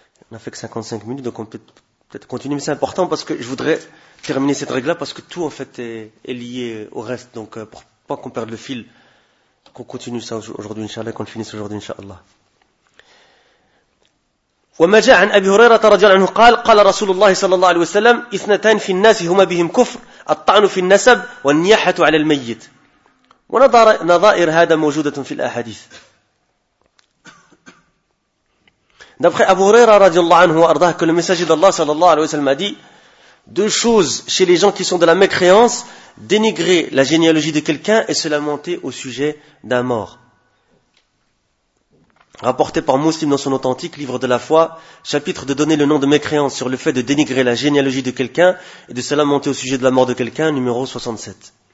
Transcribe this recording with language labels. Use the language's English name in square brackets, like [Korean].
[French] On n'a fait que 55 minutes, donc on peut peut-être continuer. Mais c'est important parce que je voudrais terminer cette règle-là parce que tout, en fait, est lié au reste. Donc, pour pas qu'on perde le fil, qu'on continue ça aujourd'hui, Inch'Allah, qu'on le finisse aujourd'hui, Inch'Allah. [Arabic] وما جاء عن أبي هريرة رضي الله عنه قال قال رسول الله صلى الله عليه وسلم إثنتان في الناس هما بهم كفر الطعن في النسب والنياحة على الميت ونظائر هذا موجودة في الأحاديث. [French] D'après Abu Huraira radiallahu anhu, que le messager d'Allah sallallahu alayhi wa sallam a dit, deux choses chez les gens qui sont de la mécréance, dénigrer la généalogie de quelqu'un et se lamenter au sujet d'un mort. Rapporté par Muslim dans son authentique livre de la foi, chapitre de donner le nom de mécréance sur le fait de dénigrer la généalogie de quelqu'un et de se lamenter au sujet de la mort de quelqu'un, numéro 67.